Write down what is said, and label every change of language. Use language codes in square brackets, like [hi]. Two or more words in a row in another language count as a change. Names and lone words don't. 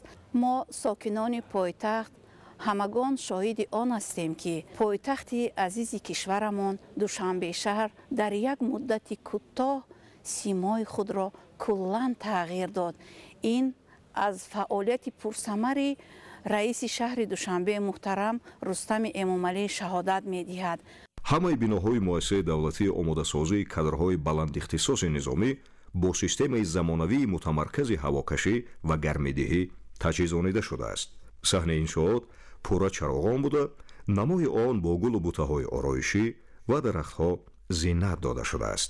[fa] ما ساکنان پایتخت همگان شاهد آن هستیم که پایتخت عزیز کشورمان دوشنبه شهر در یک مدت کوتاه سیمای خود را کلاً تغییر داد. این از فعالیت پرثمر رئیس شهر دوشنبه محترم رستم امامعلی شهادت می‌دهد. [tg] ҳамаи биноҳои муассисаи давлатии омодасозии кадрҳои баландихтисоси низомӣ бо системаи замонавии мутамаркази ҳавокашӣ ва гармидиҳӣ таҷҳизонида шудааст. саҳни иншоот пурра чароғон буда, намои он бо гулу бутаҳои ороишӣ ва дарахтҳо зиннат дода шудааст.